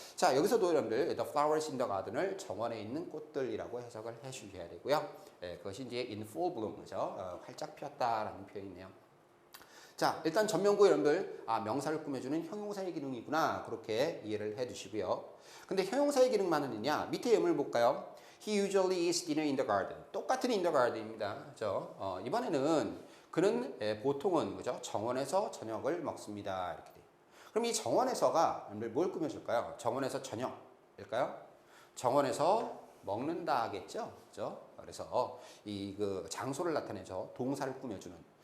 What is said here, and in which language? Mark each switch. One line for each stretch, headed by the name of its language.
Korean: 자, 여기서도 여러분들
English: The flowers in the garden
Korean: 을 정원에 있는 꽃들이라고 해석을 해 주셔야 되고요. 그것이 이제
English: in full bloom,
Korean: 그죠? 활짝 피었다라는 표현이네요. 자, 일단 전면구 여러분들 명사를 꾸며주는 형용사의 기능이구나 그렇게 이해를 해두시고요. 근데 형용사의 기능만은 있냐? 밑에 예문을 볼까요?
English: He usually eats dinner in the garden. 똑같은 in the garden입니다.
Korean: 그죠? 이번에는 그는 보통은 그죠? 정원에서 저녁을 먹습니다. 이렇게 돼요. 그럼 이 정원에서가 여러분들 뭘 꾸며줄까요? 정원에서 저녁일까요? 정원에서 먹는다겠죠? 그죠? 그래서 이 그 장소를 나타내죠. 동사를 꾸며주는.